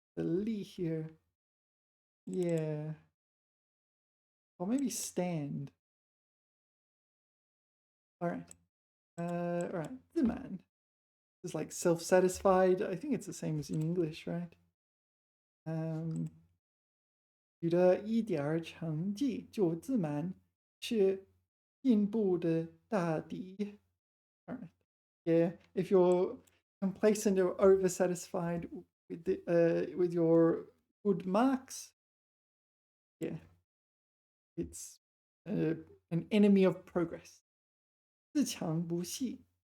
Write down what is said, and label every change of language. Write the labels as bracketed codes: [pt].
[en] The li here. Yeah. Or maybe stand. All right. All right. 自满. It's like self-satisfied. I think it's the same as in English, right? [zh] 取得一点儿成绩就自满是进步的大敌. [en] All right. Yeah, if you're complacent or oversatisfied with your good marks, yeah, it's an enemy of progress. [zh] 自强不息.